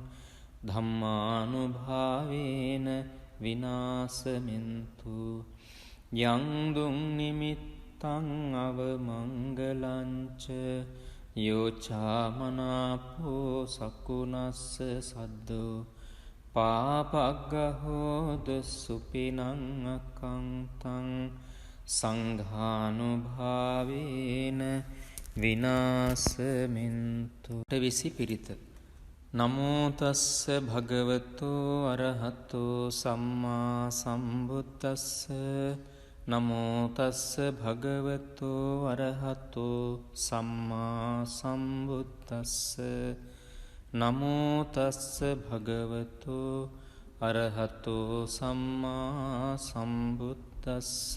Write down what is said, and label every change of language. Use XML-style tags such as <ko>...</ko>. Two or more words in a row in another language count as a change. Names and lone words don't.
<pi>ධම්මානුභාවේන විනාසමින්තු යං දුං නිමිත්තං අවමංගලංච යෝචාමනාපෝ සකුණස්ස සද්දෝ පාපග්ගහෝද සුපිනං අකංතං සංඝානුභාවේන විනාසමින්තු.</pi> <si>විසි පිරිත.</si> <pi>නමෝ තස්ස භගවතෝ අරහතෝ සම්මා සම්බුද්දස්ස. නමෝ තස්ස භගවතෝ අරහතෝ සම්මා සම්බුද්දස්ස. නමෝ තස්ස භගවතෝ අරහතෝ සම්මා සම්බුද්දස්ස.</pi>